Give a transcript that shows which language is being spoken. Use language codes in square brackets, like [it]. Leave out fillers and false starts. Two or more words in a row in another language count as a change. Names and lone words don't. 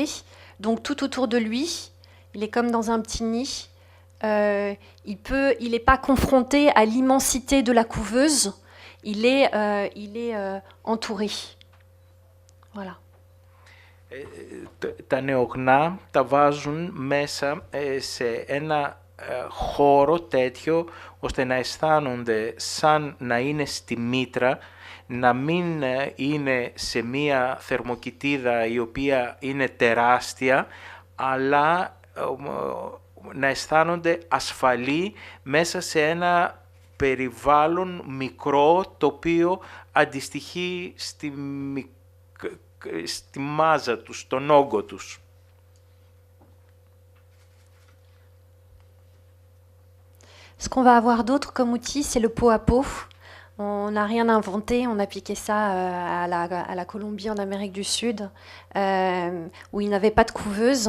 [fr] Donc tout autour de lui, il est comme dans un petit nid. Il n'est pas confronté à l'immensité de la couveuse. Il est entouré. Voilà. [el] Τα νεογνά τα βάζουν μέσα σε ένα χώρο τέτοιο ώστε να αισθάνονται σαν να είναι στη μήτρα, να μην είναι σε μία θερμοκοιτίδα η οποία είναι τεράστια, αλλά να αισθάνονται ασφαλή μέσα σε ένα περιβάλλον μικρό, το οποίο αντιστοιχεί στη μάζα τους, στον όγκο τους. [fr] Ce qu'on va avoir d'autre comme outil, c'est le pot à pot. On n'a rien inventé, on appliquait ça à la Colombie, en Amérique du Sud, où ils n'avaient pas de couveuse.